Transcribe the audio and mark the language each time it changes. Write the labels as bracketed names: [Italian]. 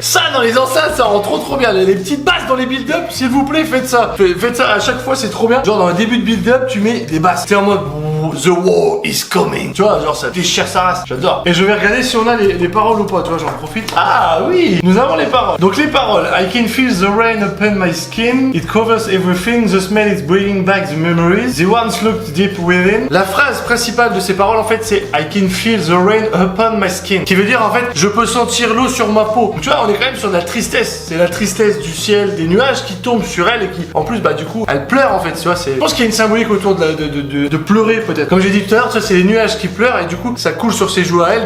[French] Ça dans les enceintes, ça rend trop bien. Les petites basses dans les build-up, s'il vous plaît, faites ça. Faites ça à chaque fois, c'est trop bien. Genre dans le début de build-up, tu mets des basses. T'es en mode [English] The war is coming. [French] Tu vois, genre ça déchire sa race. J'adore. Et je vais regarder si on a les paroles ou pas. Tu vois, j'en profite. Ah oui, nous avons les paroles. Donc les paroles. [English] I can feel the rain upon my skin. It covers everything. The smell is bringing back the memories. The ones looked deep within. [French] La phrase principale de ces paroles, en fait, c'est [English] I can feel the rain upon my skin. [French] Qui veut dire, en fait, je peux sentir l'eau sur ma peau. Tu vois, on est quand même sur de la tristesse. C'est la tristesse du ciel, des nuages qui tombent sur elle et qui, en plus, bah du coup, elle pleure en fait. Tu vois, je pense qu'il y a une symbolique autour de pleurer peut-être. Comme j'ai dit tout à l'heure, tu vois, c'est les nuages qui pleurent et du coup, ça coule sur ses joues à elle.